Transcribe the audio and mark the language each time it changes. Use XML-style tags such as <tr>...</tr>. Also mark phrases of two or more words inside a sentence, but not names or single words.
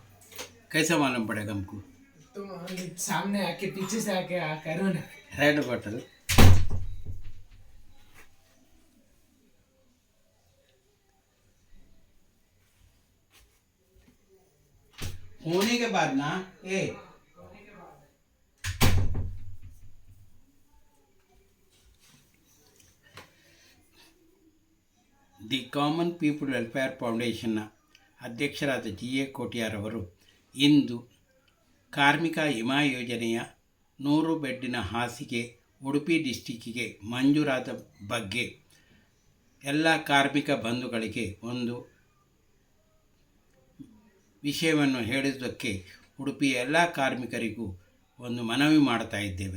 <hi>कैसा मालूम पड़ेगा हमको? तुम सामने आके पीछे से आके करो ना। रेड बटन। होने के बाद ना</hi> <en>The Common People Welfare Foundation</en> <kn>ಅಧ್ಯಕ್ಷರಾದ ಜಿ.ಎ. ಕೋಟ್ಯಾರವರು ಇಂದು ಕಾರ್ಮಿಕ ವಿಮಾ ಯೋಜನೆಯ 100 ಬೆಡ್ಡಿನ ಹಾಸಿಗೆ ಉಡುಪಿ ಡಿಸ್ಟಿಕ್ಕಿಗೆ ಮಂಜೂರಾದ ಬಗ್ಗೆ ಎಲ್ಲ ಕಾರ್ಮಿಕ ಬಂಧುಗಳಿಗೆ ಒಂದು ವಿಷಯವನ್ನು ಹೇಳುವುದಕ್ಕೆ ಉಡುಪಿಯ ಎಲ್ಲ ಕಾರ್ಮಿಕರಿಗೂ ಒಂದು ಮನವಿ ಮಾಡ್ತಾ ಇದ್ದೇವೆ.</kn>